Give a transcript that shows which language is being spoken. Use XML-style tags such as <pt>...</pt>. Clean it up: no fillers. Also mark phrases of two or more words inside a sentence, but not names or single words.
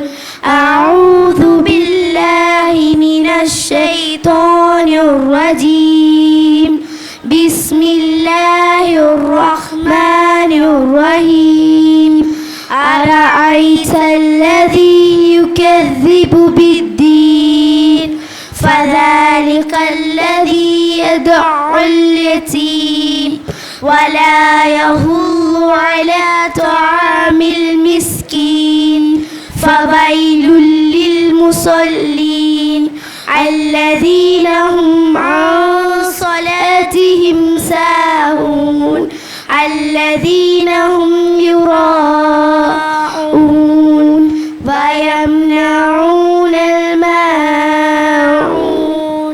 <ar>أعوذ بالله من الشيطان الرجيم. بسم الله الرحمن الرحيم. أرأيت الذي يكذب بالدين. فذلك الذي يدعو اليتيم ولا يحض على طعام المسكين فويل للمصلين الذين هم عن صلاتهم ساهون الذين هم يراءون ويمنعون الماعون.</ar>